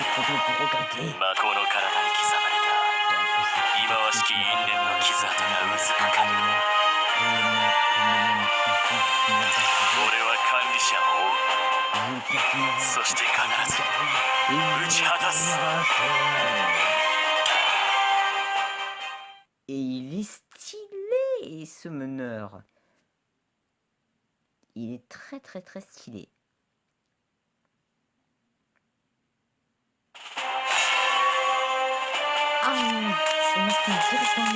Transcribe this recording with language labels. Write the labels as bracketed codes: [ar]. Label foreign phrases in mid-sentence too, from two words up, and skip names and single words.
[ja] 魔法の体に刻まれた忌まわしき因縁の傷跡がうずくかる。俺は管理者を追う。そして必ず打ち果たす。 [fr] Et il est stylé ce meneur. Il est très très très stylé. Ah, on a fait directement.